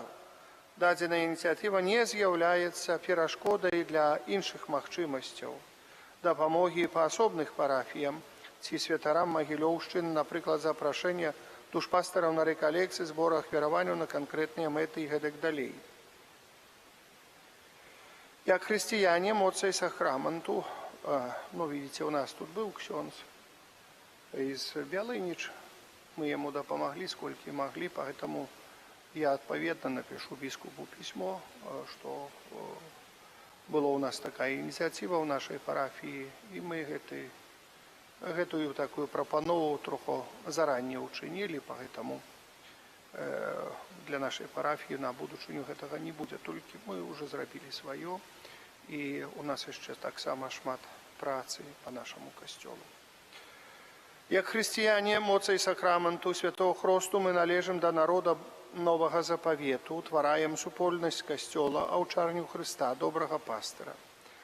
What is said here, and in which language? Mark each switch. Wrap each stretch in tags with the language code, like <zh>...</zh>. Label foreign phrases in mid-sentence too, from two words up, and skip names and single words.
<be>Дадзеная ініцыятыва не з'яўляецца перашкодай для іншых магчымасцяў дапамогі па асобных парафіям ці святарам Магілёўшчыны, напрыклад, запрашэння душпастараў на рэкалекцыі, збор ахвяраванняў на канкрэтныя мэты і гэтак далей. Як хрысціяне, моцай сакраменту,</be> <ru>видите, у нас тут был ксёндз из Бялынич, мы ему дапамаглі, сколькі</ru> <be>маглі,</be> <ru>поэтому я отповедно напишу біскупу письмо, что была у нас такая инициатива в нашей парафии, и мы</ru> <be>гэтую такую прапанову троху</be> <ru>заранее учинили, поэтому для нашей парафии</ru> <be>на будучыню гэтага</be> <ru>не будет, только мы уже зрабілі свое, и у нас</ru> <be>яшчэ таксама шмат працы</be> <ru>по нашему касцёлу.</ru> <be>Як хрысціяне, моцай сакраменту святого хросту мы належым да народа новага запавету, утвараем супольнасць касцёла, аўчарню Хрыста, добрага пастыра.</be>